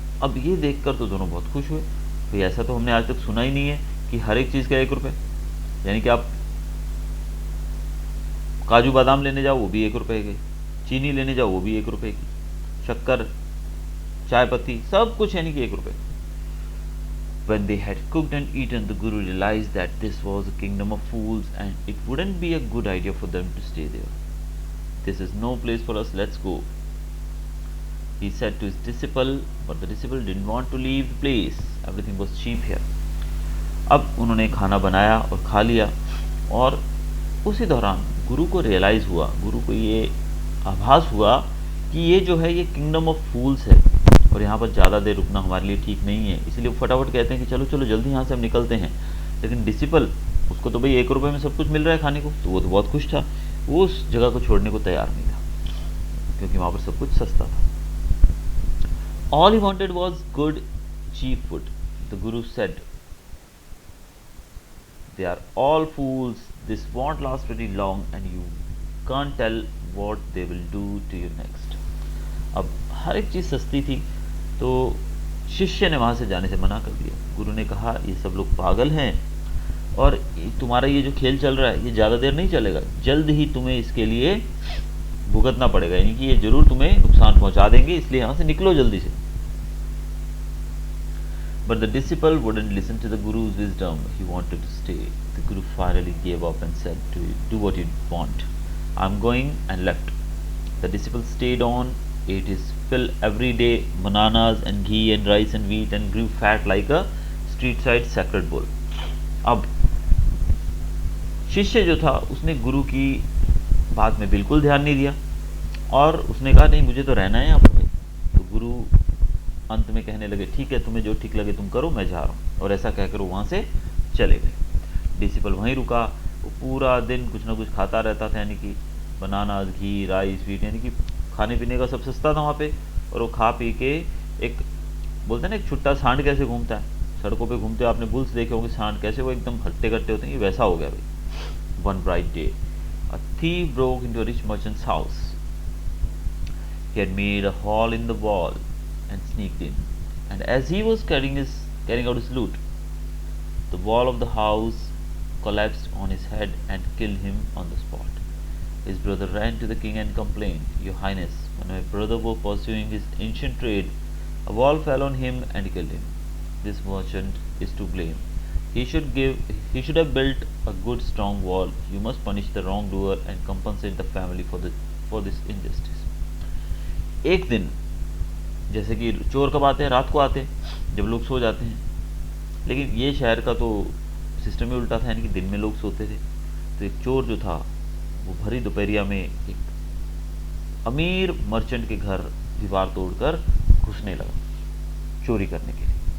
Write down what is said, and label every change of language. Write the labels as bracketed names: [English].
[Hindi] अब ये देखकर तो दोनों बहुत खुश हुए, भाई ऐसा तो हमने आज तक सुना ही नहीं है कि हर एक चीज़ का 1 रुपये, यानी कि आप काजू बादाम लेने जाओ वो भी 1 रुपये के, चीनी लेने जाओ वो भी 1 रुपये की, शक्कर, चाय पत्ती, सब कुछ यानी कि 1 रुपये। [English] When they had cooked and eaten, the Guru realized that this was a kingdom of fools and it wouldn't be a good idea for them to stay there. This is no place for us, let's go, he said to his disciple, but the disciple didn't want to leave the place. Everything was cheap here. [Hindi] अब उन्होंने खाना बनाया और खा लिया, और उसी दौरान गुरु को रियलाइज़ हुआ, गुरु को ये आभास हुआ कि ये जो है ये [English] kingdom of fools [Hindi] है और यहाँ पर ज़्यादा देर रुकना हमारे लिए ठीक नहीं है। इसलिए वो फटाफट कहते हैं कि चलो चलो जल्दी यहाँ से हम निकलते हैं। लेकिन डिसिपल, उसको तो भाई 1 रुपये में सब कुछ मिल रहा है खाने को, तो वो तो बहुत खुश था, वो उस जगह को छोड़ने को तैयार नहीं था, क्योंकि वहाँ पर सब कुछ सस्ता था। [English] All he wanted was good cheap food. The guru said, they are all fools, this won't last very long and you can't tell what they will do to you next. [Hindi] अब हर एक चीज़ सस्ती थी, तो शिष्य ने वहाँ से जाने से मना कर दिया। गुरु ने कहा ये सब लोग पागल हैं और तुम्हारा ये जो खेल चल रहा है ये ज़्यादा देर नहीं चलेगा, जल्द ही तुम्हें इसके लिए भुगतना पड़ेगा, यानी कि ये जरूर तुम्हें नुकसान पहुँचा देंगे, इसलिए यहाँ से निकलो जल्दी से। [English] But the disciple wouldn't listen to the Guru's wisdom. He wanted to stay. The Guru finally gave up and said, do what you want. I'm going, and left. The disciple stayed on, ate his fill every day, bananas and ghee and rice and wheat, and grew fat like a street side sacred bull. [Hindi] अब शिष्य जो था उसने गुरु की बात में बिल्कुल ध्यान नहीं दिया और उसने कहा नहीं मुझे तो रहना है यहाँ पर भाई। तो गुरु अंत में कहने लगे ठीक है तुम्हें जो ठीक लगे तुम करो, मैं जा रहा हूँ, और ऐसा कहकर वो वहाँ से चले गए। डिसिपल वहीं रुका, वो पूरा दिन कुछ ना कुछ खाता रहता था, यानी कि बनानास, घी, राइस, व्हीट, यानी कि खाने पीने का सब सस्ता था वहाँ पे, और वो खा पी के एक बोलते हैं ना एक छुट्टा सांड कैसे घूमता है, सड़कों पे घूमते हो आपने बुल्स देखे होंगे, सांड कैसे वो एकदम हट्टे कट्टे होते हैं, ये वैसा हो गया भाई। [English] One bright day a thief broke into a rich merchant's house. He had made a hole in the wall and sneaked in, and as he was carrying out his loot, the wall of the house collapsed on his head and killed him on the spot. His brother ran to the king and complained, Your Highness, when my brother was pursuing his ancient trade, a wall fell on him and killed him. This merchant is to blame. He should have built a good strong wall. You must punish the wrongdoer and compensate the family for this injustice. [Hindi] एक दिन, जैसे कि चोर कब आते हैं, रात को आते हैं जब लोग सो जाते हैं, लेकिन ये शहर का तो सिस्टम ही उल्टा था, यानी कि दिन में लोग सोते थे। तो एक चोर जो था वो भरी दोपहरिया में एक अमीर मर्चेंट के घर दीवार तोड़कर घुसने लगा चोरी करने के लिए।